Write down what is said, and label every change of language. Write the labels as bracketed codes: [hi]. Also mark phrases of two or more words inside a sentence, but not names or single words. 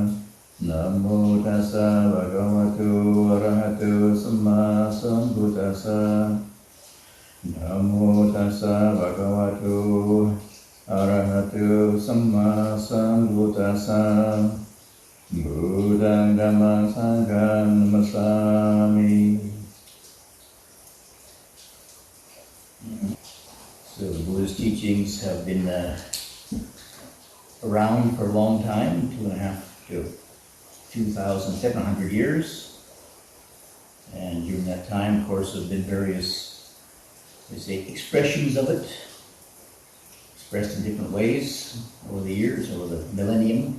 [pi] Namo tassa bhagavato arahato samma sambuddhassa. Namo tassa bhagavato arahato samma sambuddhassa. Buddhaṃ Dhammaṃ Sanghaṃ Namasami. [en] So the Buddhist teachings have been around for a long time, 2.5 to 2,700 years. And during that time, of course, there have been various, they say, expressions of it, expressed in different ways over the years, over the millennium.